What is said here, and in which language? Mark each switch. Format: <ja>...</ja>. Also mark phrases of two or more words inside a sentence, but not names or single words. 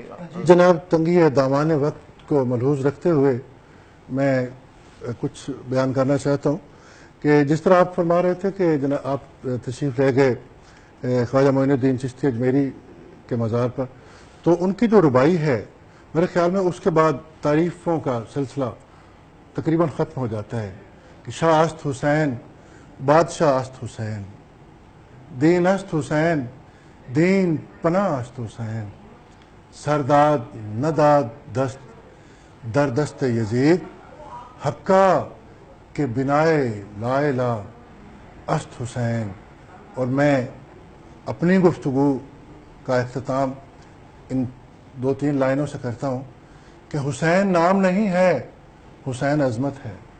<ur>جناب، تنگی دامان وقت کو ملحوظ رکھتے ہوئے میں کچھ بیان کرنا چاہتا ہوں کہ جس طرح آپ فرما رہے تھے کہ جناب آپ تشریف لے گئے خواجہ معین الدین چشتی اجمیری کے مزار پر، تو ان کی جو ربائی ہے میرے خیال میں اس کے بعد تعریفوں کا سلسلہ تقریباً ختم ہو جاتا ہے کہ</ur> <fa>شاہ است حسین، بادشاہ است حسین، دین است حسین، دین پناہ است حسین، سرداد نداد دست در دست یزید، حقا کے بنائے لا الہ است حسین۔</fa> <ur>اور میں اپنی گفتگو کا اختتام ان 2-3 لائنوں سے کرتا ہوں کہ حسین نام نہیں ہے، حسین عظمت ہے.</ur>